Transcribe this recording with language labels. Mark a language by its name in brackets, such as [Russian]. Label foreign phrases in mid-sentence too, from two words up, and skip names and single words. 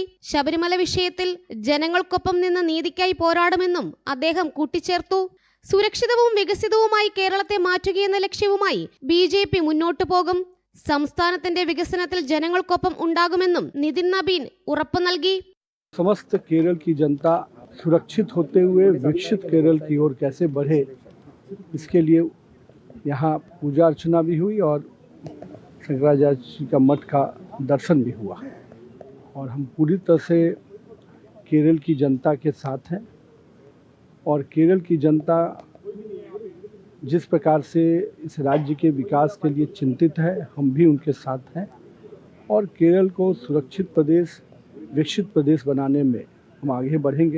[Malayalam] ശബരിമല വിഷയത്തിൽ ജനങ്ങൾക്കൊപ്പം നിന്ന് നീതിക്കായി പോരാടുമെന്നും അദ്ദേഹം കൂട്ടിച്ചേർത്തു. സുരക്ഷിതവും വികസിതവുമായി കേരളത്തെ മാറ്റുകയെന്ന ലക്ഷ്യവുമായി ബി.ജെ.പി. മുന്നോട്ടു പോകും. സംസ്ഥാനത്തിന്റെ വികസനത്തിൽ ജനങ്ങൾക്കൊപ്പം ഉണ്ടാകുമെന്നും നിതിൻ നബീൻ ഉറപ്പു നൽകി. [Hindi] समस्त केरल की जनता सुरक्षित होते हुए विकसित केरल की ओर कैसे बढ़े, इसके लिए यहाँ पूजा अर्चना भी हुई और शंकराचार्य जी का मठ का दर्शन भी हुआ और हम पूरी तरह से केरल की जनता के साथ हैं और केरल की जनता जिस प्रकार से इस राज्य के विकास के लिए चिंतित है, हम भी उनके साथ हैं और केरल को सुरक्षित प्रदेश, विकसित प्रदेश बनाने में हम आगे बढ़ेंगे।